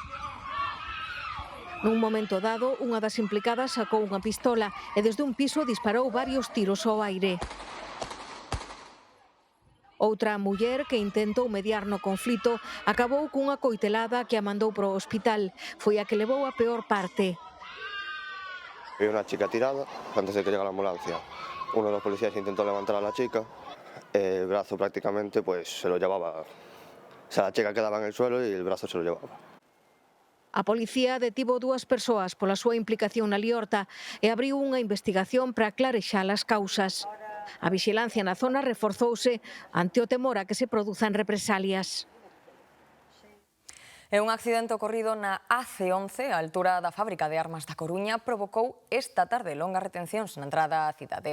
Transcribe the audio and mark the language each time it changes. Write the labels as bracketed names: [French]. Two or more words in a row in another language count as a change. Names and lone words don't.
[Galician] Nun momento dado, unha das implicadas sacou unha pistola e desde un piso disparou varios tiros ao aire. Outra muller que intentou mediar no conflito acabou cunha coitelada que a mandou para o hospital. Foi a que levou a peor parte. [Spanish] Vi una chica tirada antes de que llegara la ambulancia. Uno de los policías intentó levantar a la chica, el brazo prácticamente pues se lo llevaba. O sea, la chica quedaba en el suelo y el brazo se lo llevaba. [Galician] A policía detivo 2 persoas pola súa implicación na liorta e abriu unha investigación para aclarexar as causas. A vixilancia na zona reforzouse ante o temor a que se produzan represalias. E un accidente ocorrido na AC11, a altura da fábrica de armas da Coruña, provocou esta tarde longas retencións na entrada á cidade.